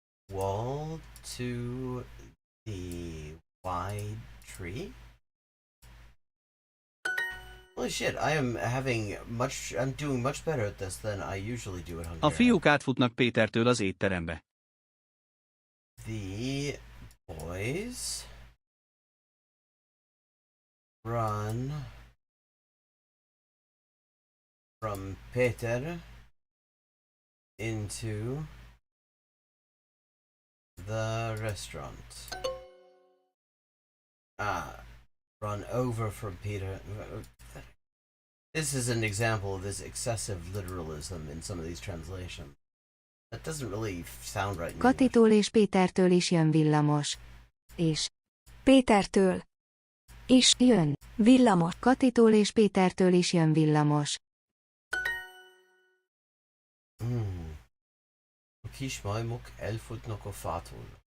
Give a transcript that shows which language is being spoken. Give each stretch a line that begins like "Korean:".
English: wall to the wide tree. Holy shit, I'm doing much better at this than I usually do at Hungarian.
Hungarian: A fiúk átfutnak Pétertől az étterembe.
English: The boys run from Peter into the restaurant. Run over from Peter. This is an example of this excessive literalism in some of these translations. That doesn't really sound right in English.
Hungarian: Katitól és Pétertől is jön villamos. És Pétertől is jön villamos. Katitól és Pétertől is jön villamos. A kis majmok elfutnak a fától.